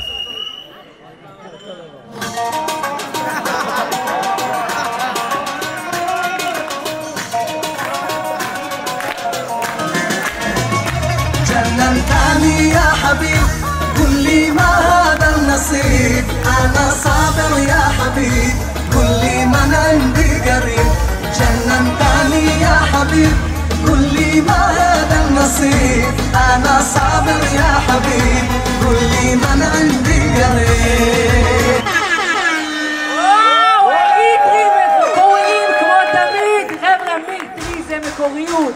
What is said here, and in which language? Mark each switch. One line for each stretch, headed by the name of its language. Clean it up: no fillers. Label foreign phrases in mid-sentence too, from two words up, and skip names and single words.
Arabic: جننتني يا حبيب قل لي ما هذا النصيب أنا صابر يا حبيب قل لي من عندي قريب جننتني حبيب قل لي ما هذا النصيب أنا صابر يا حبيب قل لي من عندي قريب
Hebrew: מקוריים כמו תמיד, חבר'ה מיטרי זה מקוריות.